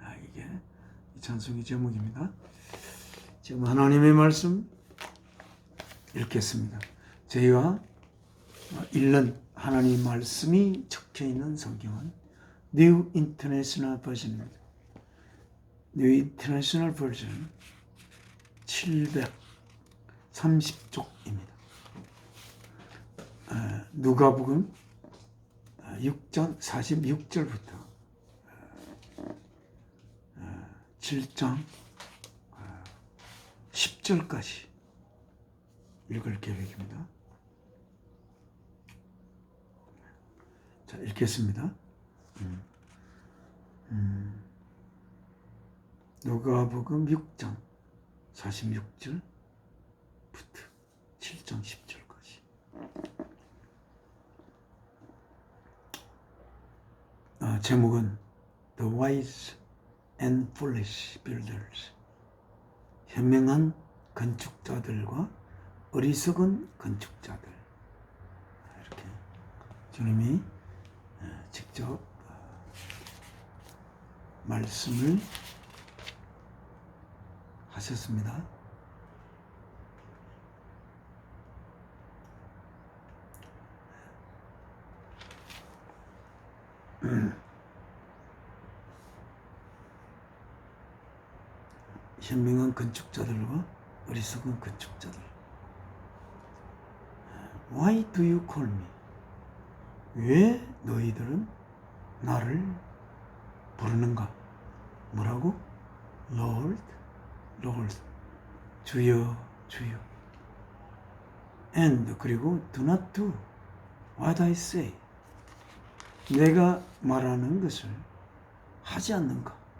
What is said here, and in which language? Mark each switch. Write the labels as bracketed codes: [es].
[ko] 이게 이 찬송의 제목입니다. 지금 하나님의 말씀 읽겠습니다. 저희가 읽는 하나님 말씀이 적혀 있는 성경은 New International Version입니다. New International Version 730쪽입니다. 누가복음 6장 46절부터 7장 10절까지 읽을 계획입니다. 자, 읽겠습니다. 누가복음 6장 46절부터 7장 10절까지. 제목은 [en] The Wise and Foolish Builders. [ko] 현명한 건축자들과 어리석은 건축자들. 이렇게 주님이 직접 말씀을 하셨습니다. 현명한 건축자들과 어리석은 건축자들. [en] Why do you call me? [ko] 왜 너희들은 나를 부르는가? 뭐라고? [en] Lord, Lord. [ko] 주여, 주여. [en] And [ko] 그리고 [en] do not do what I say. [ko] 내가 말하는 것을 하지 않는가?